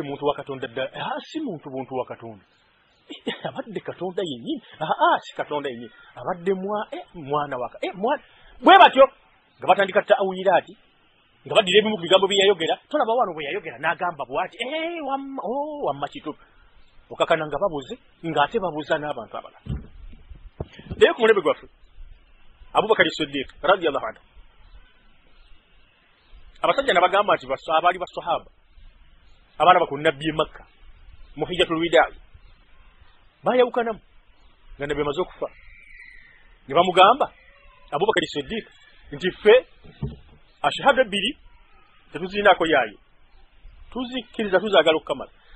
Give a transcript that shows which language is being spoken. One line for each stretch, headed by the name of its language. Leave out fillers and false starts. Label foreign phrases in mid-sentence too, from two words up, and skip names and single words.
Ganda: muntu wa Katonda ddala si muntu buntu wa Katonda abadde Katonda yennyini si Katonda yennyini abadde mwana waka bwe batyo nga batandika ta'awiraati nga baddira ebimu ku bigambo bye yayogera tolaba wano bwe yayogera n'agamba bw'ati wamma kituufu okakana nga babuze ng'ate babuza n'abantu abalala naye ku mulembe gwaffe Abubakari Siddiq
Arabic: رضي الله عنه
Ganda: abasajja nabagamba nti abaali basahaba abaana baku nabbi Makka mu
Arabic: حجة الوداع
Ganda: bayawukanamu nga nabbi amaze okufa ne bamugamba Abubakari Siddiq nti ffe ashahada ebbiri tetuziinaako yaayo tuzikkiriza tuzaagala okukamala